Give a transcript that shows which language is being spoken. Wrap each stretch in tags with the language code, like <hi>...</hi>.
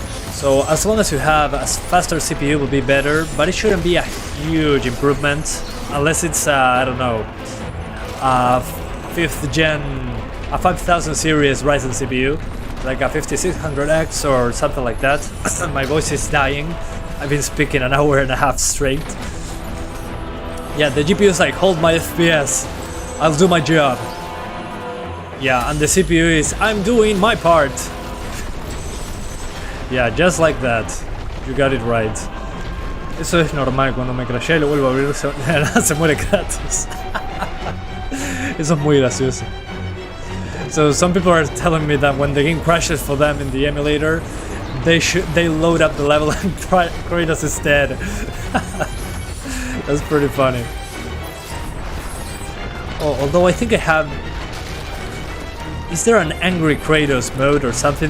<en>So as long as you have a faster CPU will be better, but it shouldn't be a huge improvement unless it's I don't know, a 5th gen, a 5000 series Ryzen CPU, like a 5600X or something like that. My voice is dying. I've been speaking an hour and a half straight. Yeah, the GPU is like, hold my FPS, I'll do my job. Yeah, and the CPU is, I'm doing my part. Yeah, just like that. You got it right.</en> <es>Eso es normal, cuando me crashea y lo vuelvo a abrir se muere Kratos. Eso es muy gracioso.</es> <en>So some people are telling me that when the game crashes for them in the emulator, they load up the level and Kratos is dead. That's pretty funny. Oh, although I think I have... Is there an angry Kratos mode or something?</en>